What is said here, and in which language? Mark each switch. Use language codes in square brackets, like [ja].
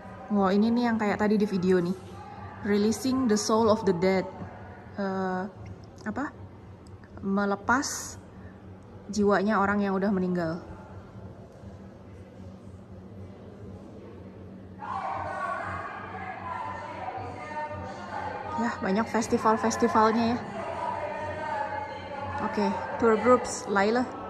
[id] Wow, ini nih yang kayak tadi di video nih. [en] Releasing the soul of the dead. [id] Melepas jiwanya orang yang udah meninggal. Ya, banyak festival-festivalnya ya. Oke, tour groups, Laila.